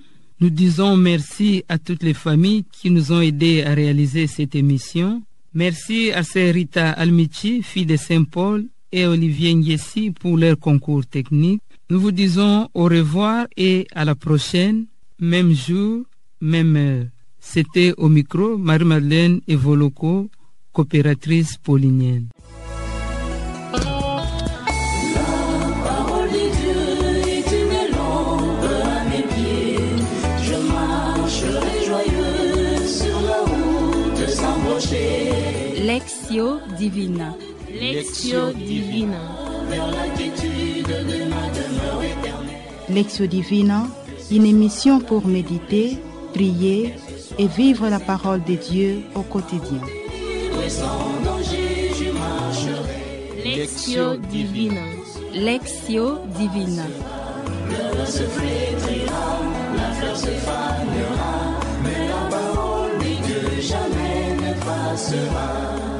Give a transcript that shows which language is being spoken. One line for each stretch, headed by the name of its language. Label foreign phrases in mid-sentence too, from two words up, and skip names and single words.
French: Nous disons merci à toutes les familles qui nous ont aidés à réaliser cette émission. Merci à Sœur Rita Almichi, fille de Saint-Paul, et Olivier Ngessi pour leur concours technique. Nous vous disons au revoir et à la prochaine, même jour, même heure. C'était au micro Marie-Madeleine Evoloko, coopératrice paulinienne. Lectio Divina. Lectio Divina. Lectio Divina, une émission pour méditer, prier et vivre la parole de Dieu au quotidien. Lectio Divina. Lectio Divina. Le se flétrira, la fleur se fanera, mais la parole de Dieu jamais ne passera.